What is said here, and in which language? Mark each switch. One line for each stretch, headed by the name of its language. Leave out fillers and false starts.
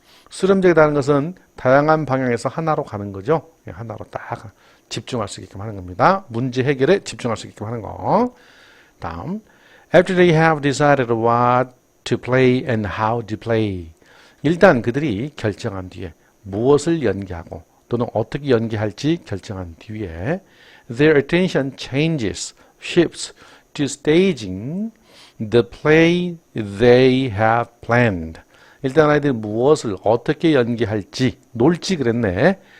Korean: 수렴적이다는 것은 다양한 방향에서 하나로 가는 거죠. 하나로 딱 집중할 수 있게끔 하는 겁니다. 문제 해결에 집중할 수 있게끔 하는 거.
English: 다음, after they have decided what to play and how to play.
Korean: 일단 그들이 결정한 뒤에
English: 무엇을 연기하고 또는 어떻게 연기할지 결정한 뒤에 their attention shifts to staging the play they have planned.
Korean: 일단 아이들이 무엇을 어떻게 연기할지 놀지 그랬네.